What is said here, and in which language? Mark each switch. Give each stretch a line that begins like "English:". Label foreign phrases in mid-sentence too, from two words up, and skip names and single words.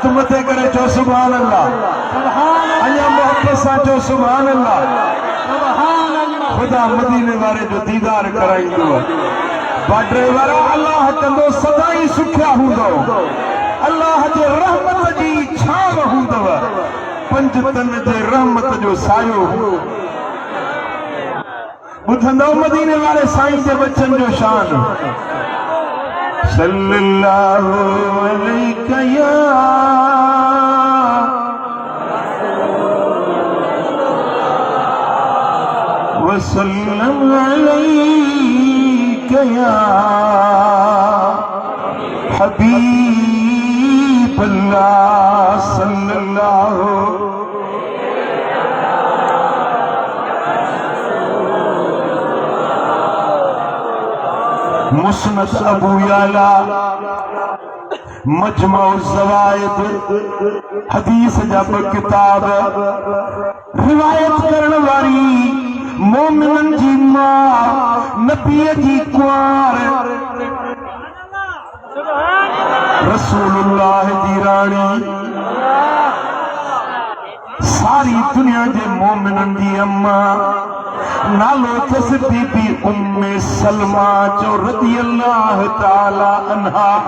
Sindhi: मथे करे चओ
Arabic: سبحان الله
Sindhi: अञा मोहब्बत सां चओ
Arabic: سبحان الله
Sindhi: ख़ुदा मदीने वारे जो दीदार कराईंदो बाडरे वारा अल्लाह कंदो सदाई सुखिया हूंदो अल्लाह जे रहमत जी छांव हूंदव पंज तन जे रहमत जो सायो ॿुधंदो मदीने वारे साईं जे बचन जो शान
Arabic: صلى الله عليك يا وسلم عليك يا حبيب الله صلى الله मुस्नद अबू याला
Sindhi: मजमा ज़वाइद हदीस जा किताब रिवायत करण वारी मोमिनन जी मां नबी जी कुआर रसूलुल्लाह जी रानी सारी दुनिया जे मोमिनन जी अम्मा नालो तस बीबी उम्मे सलमा जो
Arabic: رضي الله تعالى عنها